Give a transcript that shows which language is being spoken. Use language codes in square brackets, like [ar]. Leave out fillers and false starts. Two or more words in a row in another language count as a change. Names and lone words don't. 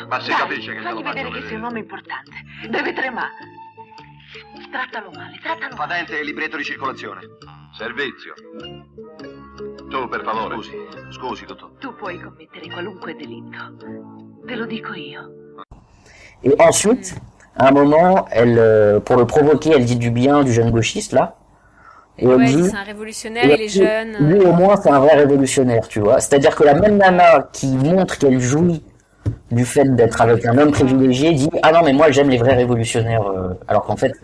[it] Ma si Dai, capisce che fagli glielo vedere faccio che sei un uomo importante. Deve tremare. Trattalo male, trattalo male. Patente e libretto di circolazione. Servizio. Tu, per favore. Scusi, dottor. Tu puoi commettere qualunque delitto. Te lo dico io. [fr] Et ensuite, à un moment, pour le provoquer, elle dit du bien du jeune gauchiste là. Et elle Ouais, dit, c'est un révolutionnaire, il est jeune. Lui au moins, c'est un vrai révolutionnaire, tu vois. C'est-à-dire que la même nana qui montre qu'elle jouit du fait d'être avec un homme privilégié dit ah non mais moi j'aime les vrais révolutionnaires, alors qu'en fait